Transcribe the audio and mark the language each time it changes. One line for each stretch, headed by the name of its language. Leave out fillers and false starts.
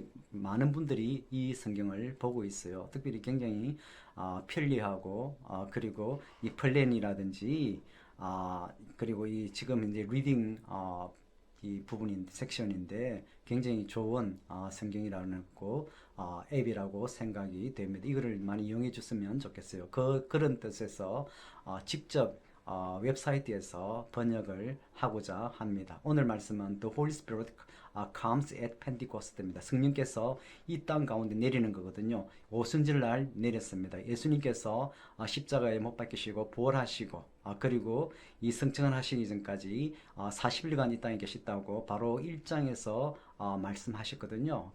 Korean: 많은 분들이 이 성경을 보고 있어요. 특별히 굉장히 편리하고 그리고 이 플랜이라든지 그리고 이 지금 이제 리딩 이 부분인 섹션인데 굉장히 좋은 성경이라는 거 앱이라고 생각이 됩니다. 이거를 많이 이용해 줬으면 좋겠어요. 그런 뜻에서 직접 웹사이트에서 번역을 하고자 합니다. 오늘 말씀은
English: The Holy Spirit comes at Pentecost
Korean: 입니다. 성령께서 이 땅 가운데 내리는 거거든요. 오순절 날 내렸습니다. 예수님께서 십자가에 못 박히시고 부활하시고 그리고 이 성층을 하시기 전까지 40일간 이 땅에 계셨다고 바로 1장에서 말씀하셨거든요.